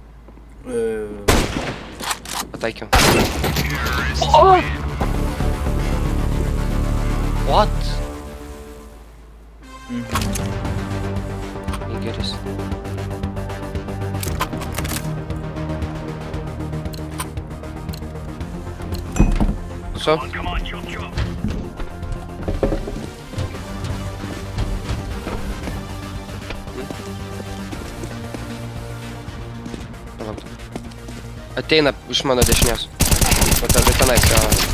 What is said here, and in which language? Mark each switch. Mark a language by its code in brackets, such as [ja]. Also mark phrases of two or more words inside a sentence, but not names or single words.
[lt] Pataikiau. [en] What? [lt] Nigeris. [en] So? Come on, chop chop. [lt] Ateina iš mano dešinės. O tada tenais jau.